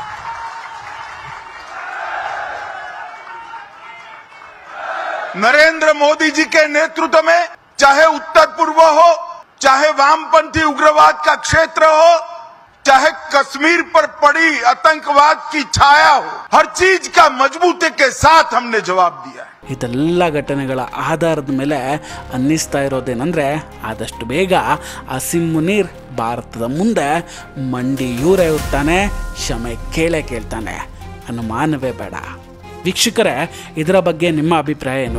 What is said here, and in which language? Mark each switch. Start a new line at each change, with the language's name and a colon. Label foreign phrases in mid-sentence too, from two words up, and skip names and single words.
Hindi: नरेंद्र मोदी जी के नेतृत्व में चाहे उत्तर पूर्व हो, चाहे वामपंथी उग्रवाद का क्षेत्र हो, चाहे कश्मीर पर पड़ी आतंकवाद की छाया हो, हर चीज का मजबूती के साथ हमने जवाब दिया है.
Kannada: ಇದೆಲ್ಲ ಘಟನೆಗಳ ಆಧಾರದ ಮೇಲೆ ಅನ್ನಿಸ್ತಾ ಇರೋದೇನೆಂದರೆ, ಆದಷ್ಟು ಬೇಗ ಅಸಿಂ ಮುನೀರ್ ಭಾರತದ ಮುಂದೆ ಮಂಡಿಯೂರೇ ಇರ್ತಾನೆ, ಕ್ಷಮೆ ಕೇಳ್ತಾನೆ, ಅನುಮಾನವೇ ಬೇಡ. ವೀಕ್ಷಕರೇ, ಇದರ ಬಗ್ಗೆ ನಿಮ್ಮ ಅಭಿಪ್ರಾಯ ಏನು?